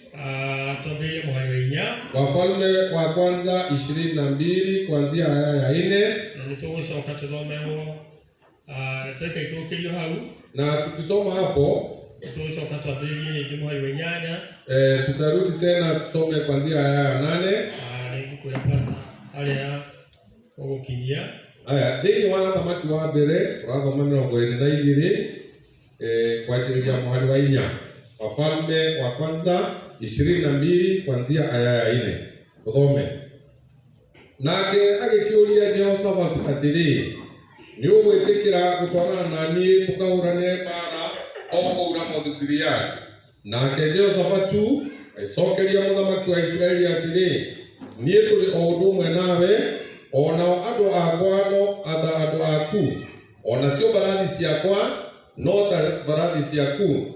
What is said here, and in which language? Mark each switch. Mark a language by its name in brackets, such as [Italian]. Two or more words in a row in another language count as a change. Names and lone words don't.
[Swahili] Wafalme wa kwanza 22 kuanzia aya ya 4. Na tukisoma hapo tutarudi tena tusome kuanzia aya ya 8. [Kikuyu] Thĩinĩ wa thamaki wa mbere ũrathoma 22 kwanjĩrĩria mũhari wa 4. [Swahili] Wafalme wa kwanza 22 kuanzia aya ya 4. Tuthome. [Kikuyu] Nake agĩkĩũria Jehoshafatu atĩrĩ, nĩ ũgwĩtĩkĩra gũtwarana na niĩ tũkahũranĩre mbaara o kũu Ramothu-Gileadi? Nake Jehoshafatu agĩcokeria mũthamaki wa Isiraeli atĩrĩ, niĩ tũrĩ o ũndũ ũmwe nawe, onao andũ akwa no atha andũ aku, onacio mbarathi ciakwa no ta mbarathi ciaku.